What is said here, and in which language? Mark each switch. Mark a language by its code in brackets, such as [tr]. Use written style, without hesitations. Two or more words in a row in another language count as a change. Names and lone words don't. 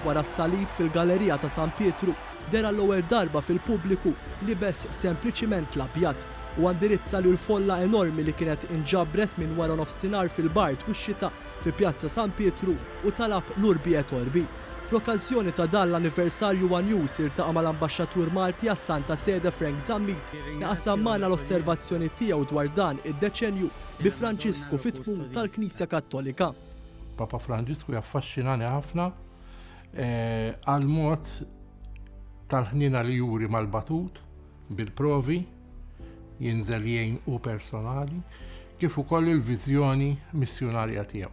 [mt] wara s-salib fil-Gallerija ta' San Pietru dera l-ewwel darba fil-pubbliku libes sempliċiment l-abjad u għandirizza li l-folla enormi li kienet inġabret minn wara nofsinhar fil-Bart u x-xita fi Pjazza San Pietru u talab l- [la] Urbi et Orbi. [mt] Fl-okkażjoni ta' dan l-anniversarju One News iltaqa' mal-Ambaxxatur Malti għas-Santa Sede Frank Zammit li qasam magħna l-osservazzjoni tiegħu dwar dan id-deċenju bi Franċisku fit-tmum tal-Knisja Kattolika. Papa Franċisku jaffaxxinani ħafna għal-mod tal-ħnina li juri mal-batut bil-provi jinżel jgħin u personali kif ukoll il-viżjoni missjonarja tiegħu.